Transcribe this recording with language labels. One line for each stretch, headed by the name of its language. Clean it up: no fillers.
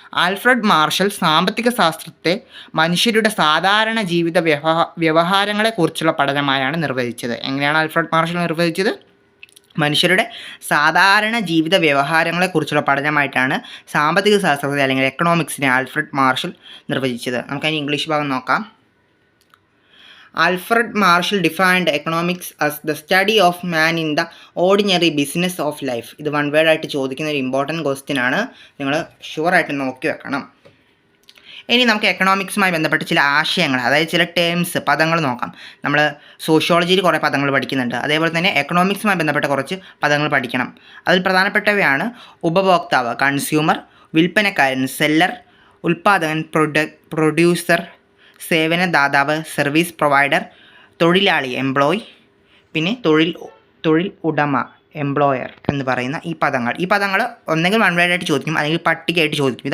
Malayalam: Alfred marshal സാമ്പത്തിക ശാസ്ത്രത്തെ മനുഷ്യരുടെ സാധാരണ ജീവിത വ്യവഹാരങ്ങളെക്കുറിച്ചുള്ള പഠനമായാണ് നിർവചിച്ചത്. എങ്ങനെയാണ് ആൽഫ്രഡ് മാർഷൽ നിർവചിച്ചത്? മനുഷ്യരുടെ സാധാരണ ജീവിത വ്യവഹാരങ്ങളെക്കുറിച്ചുള്ള പഠനമായിട്ടാണ് സാമ്പത്തിക ശാസ്ത്രത്തെ അല്ലെങ്കിൽ എക്കണോമിക്സിനെ ആൽഫ്രഡ് മാർഷൽ നിർവചിച്ചത്. നമുക്കതിന് ഇംഗ്ലീഷ് ഭാഗം നോക്കാം.
English: Alfred Marshall defined economics as the study of man in the ordinary business of life.
Malayalam: ഇത് 1 വേർഡ് ആയിട്ട് ചോദിക്കുന്ന ഒരു ഇമ്പോർട്ടൻറ്റ് ക്വസ്റ്റ്യൻ ആണ്. നിങ്ങൾ ഷുവറായിട്ട് നോക്കി വെക്കണം. ഇനി നമുക്ക് എക്കണോമിക്സുമായി ബന്ധപ്പെട്ട് ചില ആശയങ്ങൾ, അതായത് ചില ടേംസ്, പദങ്ങൾ നോക്കാം. നമ്മൾ സോഷ്യോളജിയിൽ കുറേ പദങ്ങൾ പഠിക്കുന്നുണ്ട്. അതേപോലെ തന്നെ എക്കണോമിക്സുമായി ബന്ധപ്പെട്ട കുറച്ച് പദങ്ങൾ പഠിക്കണം. അതിൽ പ്രധാനപ്പെട്ടവയാണ് ഉപഭോക്താവ്, കൺസ്യൂമർ, വിൽപ്പനക്കാരൻ, സെല്ലർ, ഉൽപ്പാദകൻ, പ്രൊഡ്യൂസർ, സേവനദാതാവ്, സർവീസ് പ്രൊവൈഡർ, തൊഴിലാളി, എംപ്ലോയി, പിന്നെ തൊഴിൽ ഉടമ, എംപ്ലോയർ എന്ന് പറയുന്ന ഈ പദങ്ങൾ ഒന്നെങ്കിൽ 1 വേർഡ് ആയിട്ട് ചോദിക്കും, അല്ലെങ്കിൽ പട്ടികയായിട്ട് ചോദിക്കും.